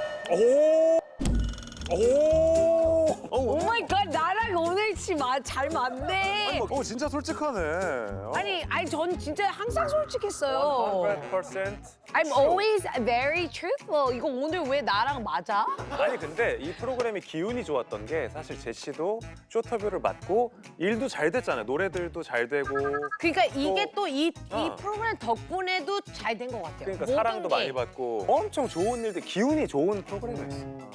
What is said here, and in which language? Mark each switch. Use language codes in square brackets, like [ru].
[ko] 오! 오! 오 마이 갓 나랑 오늘 오늘치 잘 맞네. 오 진짜 솔직하네. 아니 전 진짜 항상 솔직했어요. 100% [en] I'm always very truthful. [ko] 이거 오늘 왜 나랑 맞아? 아니 근데 이 프로그램이 기운이 좋았던 게 사실 제시도 쇼터뷰를 맡고 일도 잘 됐잖아요. 노래들도 잘 되고 그러니까 이게 또 이 어. 프로그램 덕분에도 잘 된 것 같아요. 그러니까 모든 사랑도 게. 많이 받고 엄청 좋은 일들, 기운이 좋은 프로그램이었어요.